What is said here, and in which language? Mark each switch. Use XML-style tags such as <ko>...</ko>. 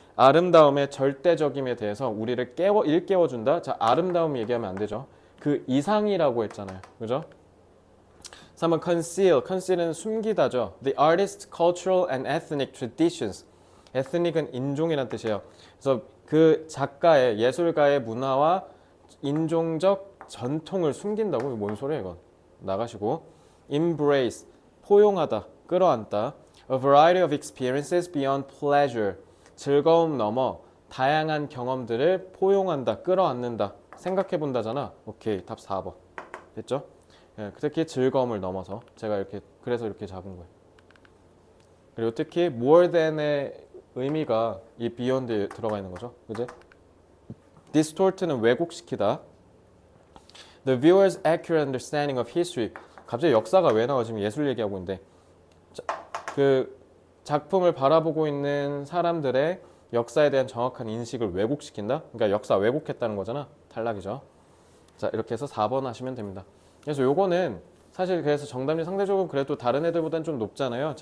<ko>아름다움의 절대적임에 대해서 우리를 일깨워준다. 자, 아름다움 얘기하면 안 되죠. 그 이상이라고 했잖아요. 그죠? 3번 conceal은 숨기다죠.</ko> <en>The artist's cultural and ethnic traditions.</en> <ko>ethnic은 인종이란 뜻이에요. 그래서 그 작가의, 예술가의 문화와 인종적 전통을 숨긴다고? 이거 뭔 소리야 이건? 나가시고. embrace, 포용하다, 끌어안다.</ko> <en>A variety of experiences beyond pleasure.</en> <ko>즐거움 넘어 다양한 경험들을 포용한다, 끌어안는다, 생각해본다잖아. 오케이, 답 4번. 됐죠? 예, 특히 즐거움을 넘어서 제가 그래서 이렇게 잡은 거예요. 그리고 특히 more than의 의미가 이 beyond에 들어가 있는 거죠. 그지? distort는 왜곡시키다.</ko> <en>The viewer's accurate understanding of history.</en> <ko>갑자기 역사가 왜 나와? 지금 예술 얘기하고 있는데. 그 작품을 바라보고 있는 사람들의 역사에 대한 정확한 인식을 왜곡시킨다? 그러니까 역사 왜곡했다는 거잖아. 탈락이죠. 자, 이렇게 해서 4번 하시면 됩니다. 그래서 요거는 사실 그래서 정답률 상대적으로 그래도 다른 애들보다는 좀 높잖아요.</ko>